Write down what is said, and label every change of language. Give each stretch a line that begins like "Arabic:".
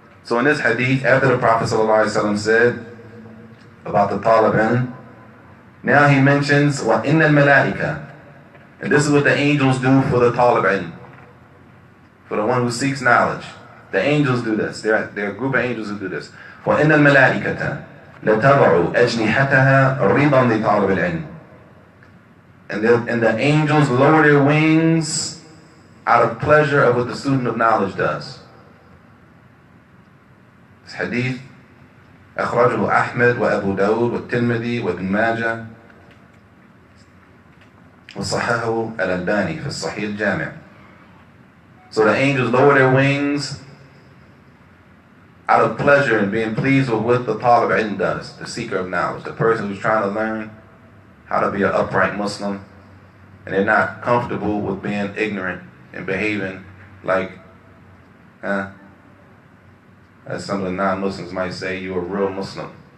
English: So in this hadith, after the Prophet ﷺ said about the talib ilm, now he mentions
Arabic: وَإِنَّ الْمَلَائِكَةَ,
English: and this is what the angels do for the talib ilm, for the one who seeks knowledge. The angels do this. There are a group of angels who do this.
Arabic: وَإِنَّ الْمَلَائِكَةَ لَتَضَعُ أَجْنِحَتَهَا رِضًا لِطَالِبِ الْعِلْمِ,
English: and the angels lower their wings out of pleasure of what the student of knowledge does. This hadith
Arabic: أخرجه أحمد وأبو داود والترمذي وابن ماجه وصححه الألباني في الصحيح الجامع.
English: So the angels lower their wings out of pleasure and being pleased with what the talib ilm does, the seeker of knowledge, the person who's trying to learn how to be an upright Muslim, and they're not comfortable with being ignorant and behaving like, as some of the non-Muslims might say, you're a real Muslim.